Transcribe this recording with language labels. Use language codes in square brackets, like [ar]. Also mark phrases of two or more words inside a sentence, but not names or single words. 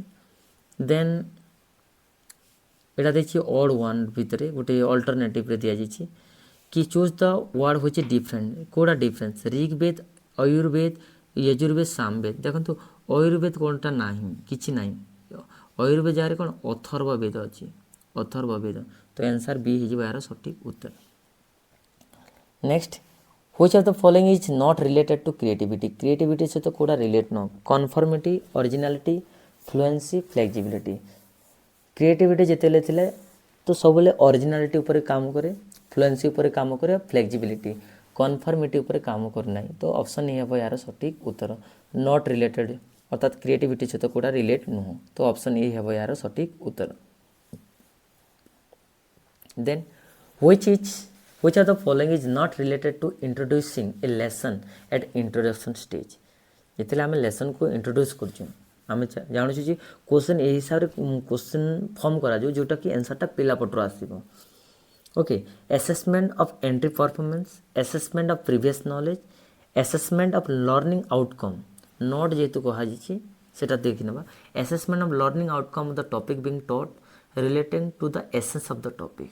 [or] ଦେନ୍ ଏଇଟା ଦେଇଛି [en] odd one [or] ଭିତରେ ଗୋଟେ ଅଲ୍ଟରନେଟିଭ୍ରେ ଦିଆଯାଇଛି କି [en] choose the word [or] ହେଉଛି ଡିଫରେଣ୍ଟ, କେଉଁଟା ଡିଫରେନ୍ସ, ଋଗ୍ବେଦ, ଅୟୁର୍ବେଦ, ୟଜୁର୍ବେଦ, ସାମବେଦ। ଦେଖନ୍ତୁ ଅୟୁର୍ବେଦ କ'ଣଟା ନାହିଁ, କିଛି ନାହିଁ, ଅୟୁର୍ବେଦ ଜାଗାରେ କ'ଣ ଅଥର୍ବ ବେଦ ଅଛି, ଅଥର୍ବ ବେଦ, ତ [en] answer B [or] ହେଇଯିବ ଏହାର ସଠିକ୍ ଉତ୍ତର। ନେକ୍ସଟ, [en] which of the following is not related to creativity, creativity [or] ସହିତ କେଉଁଟା ରିଲେଟ୍ ନୁହଁ, [en] conformity, originality, fluency, flexibility. [or] କ୍ରିଏଟିଭିଟି ଯେତେବେଳେ ଥିଲେ ତ ସବୁବେଳେ ଅରିଜିନାଲିଟି ଉପରେ କାମ କରେ, ଫ୍ଲୁଏନ୍ସି ଉପରେ କାମ କରେ, ଫ୍ଲେକ୍ସିବିଲିଟି, କନଫର୍ମିଟି ଉପରେ କାମ କରେ ନାହିଁ, ତ [en] option E [or] ହେବ ଏହାର ସଠିକ୍ ଉତ୍ତର, [en] not related [or] ଅର୍ଥାତ୍ କ୍ରିଏଟିଭିଟି ସହିତ କେଉଁଟା ରିଲେଟ୍ ନୁହଁ, ତ [en] option E [or] ହେବ ଏହାର ସଠିକ୍ ଉତ୍ତର। [en] ଦେନ୍ which of the following is not related to introducing a lesson at introduction stage, [or] ଯେତେବେଳେ ଆମେ ଲେସନ୍କୁ ଇଣ୍ଟ୍ରୋଡ୍ୟୁସ୍ କରୁଛୁ ଆମେ ଜାଣୁଛୁ ଯେ କ୍ୱେଶ୍ଚନ୍ ଏହି ହିସାବରେ [en] question form [or] କରାଯିବ ଯେଉଁଟାକି ଆନ୍ସର୍ଟା ପିଲା ପଟରୁ ଆସିବ। [en] okay, assessment of entry performance, assessment of previous knowledge, assessment of learning outcome, not [or] ଯେହେତୁ କୁହାଯାଇଛି ସେଇଟା ଦେଖିନେବା, [en] assessment of learning outcome of the topic being taught relating to the essence of the topic.